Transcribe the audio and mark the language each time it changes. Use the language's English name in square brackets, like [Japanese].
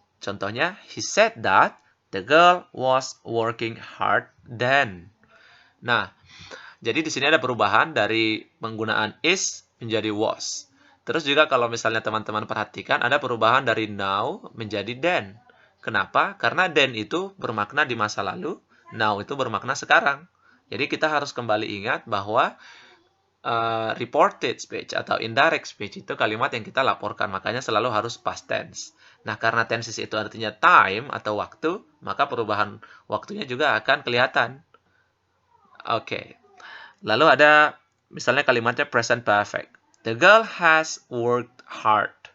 [Indonesian] Contohnya, [English] he said that the girl was working hard then. [Indonesian] Nah, jadi di sini ada perubahan dari penggunaan is menjadi was. Terus juga kalau misalnya teman-teman perhatikan, ada perubahan dari now menjadi then. Kenapa? Karena then itu bermakna di masa lalu, now itu bermakna sekarang. Jadi kita harus kembali ingat bahwa reported speech atau indirect speech itu kalimat yang kita laporkan, makanya selalu harus past tense. Nah, karena tenses itu artinya time atau waktu, maka perubahan waktunya juga akan kelihatan. Oke. Lalu ada misalnya kalimatnya present perfect. [English] The girl has worked hard.